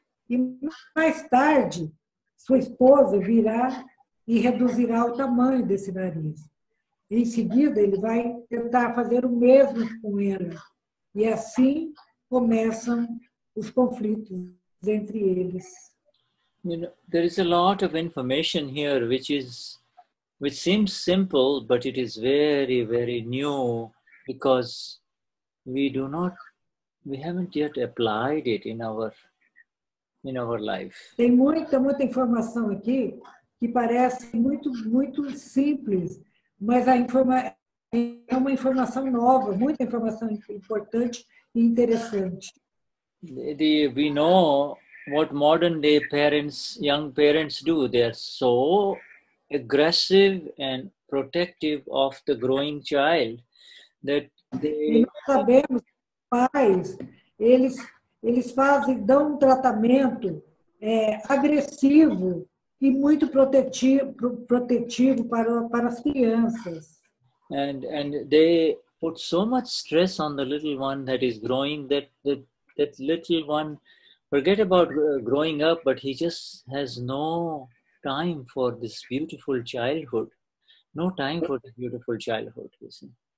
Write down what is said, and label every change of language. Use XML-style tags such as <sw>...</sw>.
<pt>E mais tarde, sua esposa virá e reduzirá o tamanho desse nariz. Em seguida, ele vai tentar fazer o mesmo com ela. E assim começam os conflitos entre eles.</pt> <en>You know, there is a lot of information here which seems simple, but it is very, very new because we haven't yet applied it in our life.</en> <pt>Tem muita informação aqui que parece muito simples, mas é uma informação nova, muita informação importante e interessante.</pt> <en>We know what modern day young parents do. They are so aggressive and protective of the growing child that</en> <pt>E nós sabemos que os pais, eles dão um tratamento agressivo e muito protetivo para as crianças.</pt> <en>And they put so much stress on the little one that is growing that little one forget about growing up, but he just has no time for this beautiful childhood. No time for this beautiful childhood, you see.</en>